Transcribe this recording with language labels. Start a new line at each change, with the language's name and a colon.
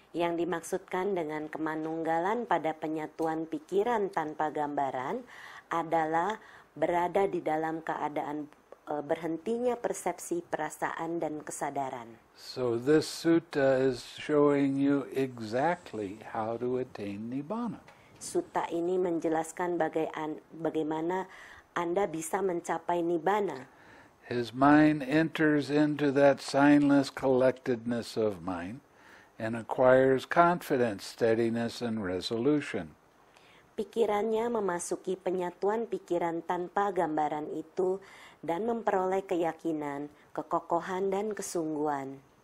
Indonesian: Yang dimaksudkan dengan kemanunggalan pada penyatuan pikiran tanpa gambaran adalah berada di dalam keadaan berhentinya persepsi, perasaan, dan kesadaran.
English: So this sutta is showing you exactly how to attain nibbana.
Indonesian: Sutta ini menjelaskan bagaimana Anda bisa mencapai nibbana.
English: His mind enters into that signless collectedness of mind and acquires confidence, steadiness, and resolution.
Indonesian: Pikirannya memasuki penyatuan pikiran tanpa gambaran itu dan memperoleh keyakinan, kekokohan, dan kesungguhan.